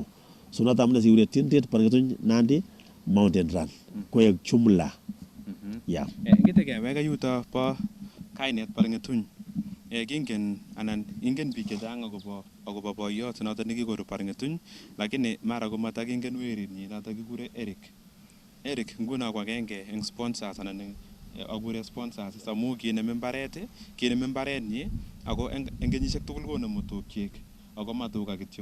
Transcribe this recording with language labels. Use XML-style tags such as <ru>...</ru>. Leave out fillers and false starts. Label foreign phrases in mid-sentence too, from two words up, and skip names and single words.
<kln>So noto amune si kure tindret Baringetuny Nandi Mountain Run koek jumla.</kln> <en>Yeah.</en> <kln>Ngite keweka yuto bo kainet Baringetuny. Kingen anan ingen biik chechang akobo boiyot noto nekikoru Baringetuny, lakini mara komatakingen werinyi noto kikure Eric nguno ko agenge eng sponsors anan akure sponsors amu kineme mbarenyi ako eng kenyisiek tugul konemu tukchik ako ma tuga kityo.</kln>